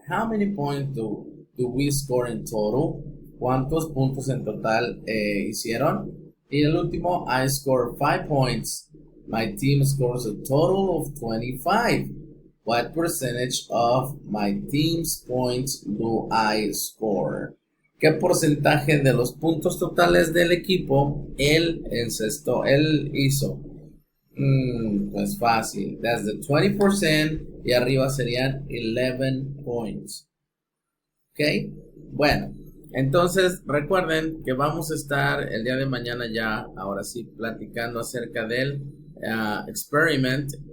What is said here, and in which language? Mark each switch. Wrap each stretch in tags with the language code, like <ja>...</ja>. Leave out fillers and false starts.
<en>How many points do we score in total?</en> <es>¿Cuántos puntos en total hicieron? Y el último,</es> <en>I scored 5 points. My team scores a total of 25. What percentage of my team's points do I score?</en> <es>¿Qué porcentaje de los puntos totales del equipo él hizo? Pues fácil.</es> <en>That's the 20%</en> <es>y arriba serían</es> <en>11 points. ¿Ok?</en> <es>Bueno, entonces recuerden que vamos a estar el día de mañana ya, ahora sí, platicando acerca del experiment.</es>